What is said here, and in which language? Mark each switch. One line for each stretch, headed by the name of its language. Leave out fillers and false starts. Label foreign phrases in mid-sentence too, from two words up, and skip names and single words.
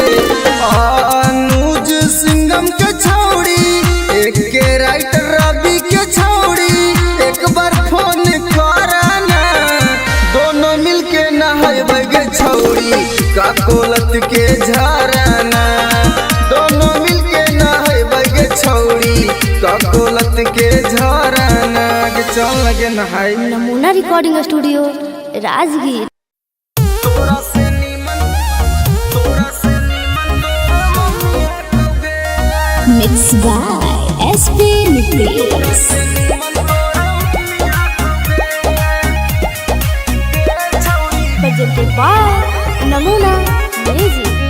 Magahi: अनुज सिंगम के छौड़ी एक के राइटर रवि के छौड़ी एक बार फोन करना। दोनों मिलके नहाइबे गे छौड़ी का कोलत के झरना। दोनों मिलके नहाइबे गे छौड़ी का कोलत के झरना। के चल लगे नहाई। नमूना रिकॉर्डिंग स्टूडियो राजगीर।
English: mix by SP Nitesh. presented by नमूना म्यूजिक।